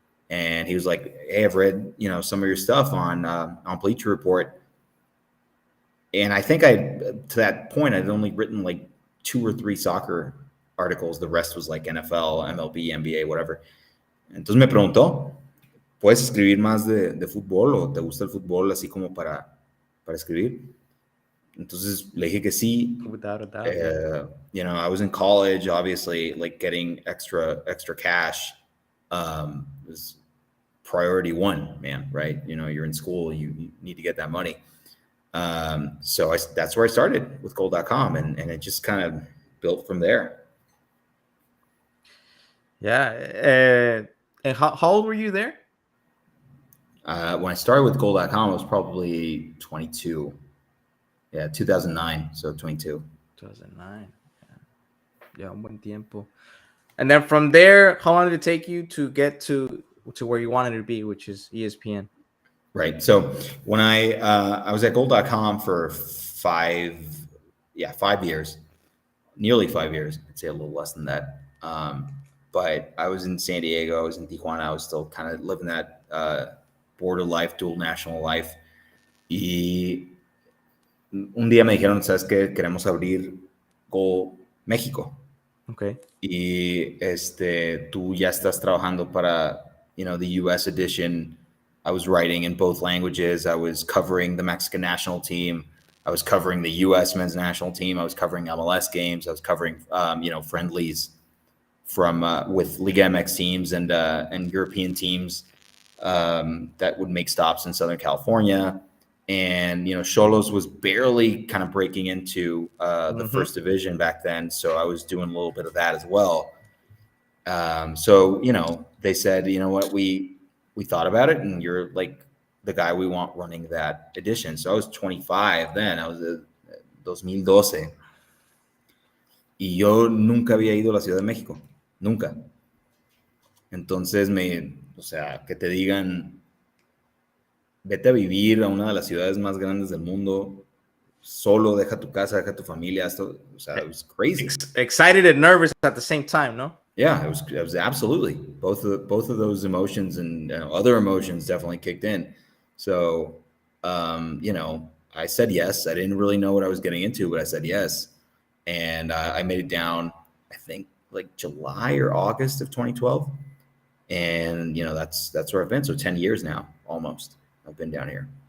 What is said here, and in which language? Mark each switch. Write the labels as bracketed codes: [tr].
[en] And he was like, hey, I've read, some of your stuff on Bleacher Report. And I think to that point, I'd only written like 2 or 3 soccer articles. The rest was like NFL, MLB, NBA, whatever. [es] Entonces me preguntó, ¿puedes escribir más de fútbol, o te gusta el fútbol así como para escribir? Entonces le dije que sí. [en] Without a doubt. I was in college, obviously, like getting extra cash was priority one, man, right? You're in school, you need to get that money. So that's where I started with Goal.com, and it just kind of built from there. Yeah. And how old were you there? When I started with Goal.com, I was probably 22. Yeah, 2009, so 22. [es] 2009. [en] Yeah, [es] un buen tiempo. [en] And then from there, how long did it take you to get to where you wanted to be, which is ESPN? Right. So when I was at Goal.com for 5 years, nearly 5 years. I'd say a little less than that. But I was in San Diego, I was in Tijuana, I was still kind of living that border life, dual national life. [es] Y un día me dijeron, ¿sabes qué? Queremos abrir Goal México. [en] Okay. [es] Y tú ya estás trabajando para, [en] the US edition. I was writing in both languages. I was covering the Mexican national team. I was covering the US men's national team. I was covering MLS games. I was covering, friendlies from with Liga MX teams and European teams that would make stops in Southern California. And, Xolos was barely kind of breaking into the first division back then. So I was doing a little bit of that as well. So, they said, you know what, we thought about it, and you're like the guy we want running that edition. So I was 25 then. I was 2012. [es] Y yo nunca había ido a la Ciudad de México. Nunca. Entonces que te digan, vete a vivir a una de las ciudades más grandes del mundo, solo, deja tu casa, deja tu familia. [en] It was crazy. Excited and nervous at the same time, no? Yeah, it was absolutely both of those emotions, and other emotions definitely kicked in. So, I said yes. I didn't really know what I was getting into, but I said yes, and I made it down, I think, like July or August of 2012, and that's where I've been. So 10 years now, almost. I've been down here.